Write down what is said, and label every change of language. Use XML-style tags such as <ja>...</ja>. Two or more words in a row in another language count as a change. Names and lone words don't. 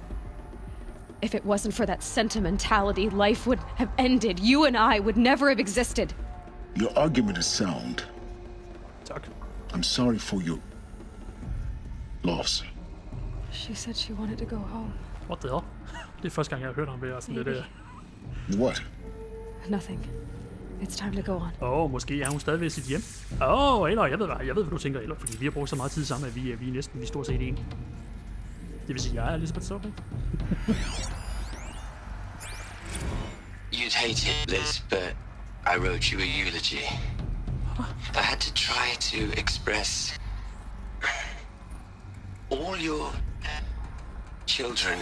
<en>If it wasn't for that sentimentality, life would have ended. You and I would never have existed. Your argument is sound.</en> <da>Tak.</da> <en>I'm sorry for your loss. She said she wanted to go home. What the hell?</en> <da>Det er første gang, jeg har hørt ham være sådan lidt...</da> <en>What? Nothing. It's time to go on.</en> <da>Måske er hun stadig ved sit hjem. Aloy, jeg ved, hvad du tænker, Aloy, fordi vi har brugt så meget tid sammen, at vi er næsten stort set en. Det vil sige, jeg er Elisabeth Sobek.</da> <en>You'd hate it, Liz, but I wrote you a eulogy. I had to try to express all your children.</en>